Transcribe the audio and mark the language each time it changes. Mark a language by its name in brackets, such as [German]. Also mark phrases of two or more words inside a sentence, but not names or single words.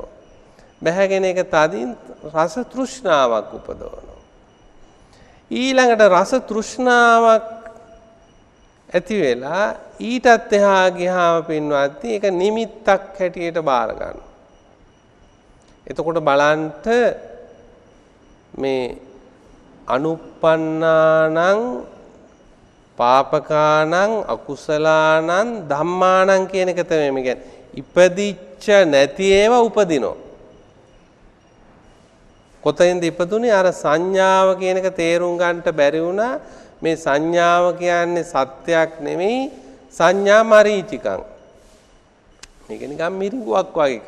[Sinhala] බැහැගෙන ඒක තදින් රස තෘෂ්ණාවක් උපදවනවා. ඊළඟට රස තෘෂ්ණාවක් ඇති වෙලා ඊටත් එහා ගියාම පින්වත්නි ඒක නිමිත්තක් හැටියට බාර ගන්නවා. එතකොට බලන්න මේ [Pali] අනුප්පන්නානං පාපකානං අකුසලානං ධම්මානං [Sinhala] කියන එක තමයි මේ කියන්නේ. ඉපදිච්ච නැති ඒවා උපදිනෝ. කොතෙන්ද ඉපදුනේ? අර සංඥාව කියන එක තේරුම් ගන්නට බැරි වුණා. මේ සංඥාව කියන්නේ සත්‍යයක් නෙමෙයි [Pali] සංඥා මරීචිකං. [Sinhala] මේක නිකන් මිරිඟුවක් වගේ එකක්.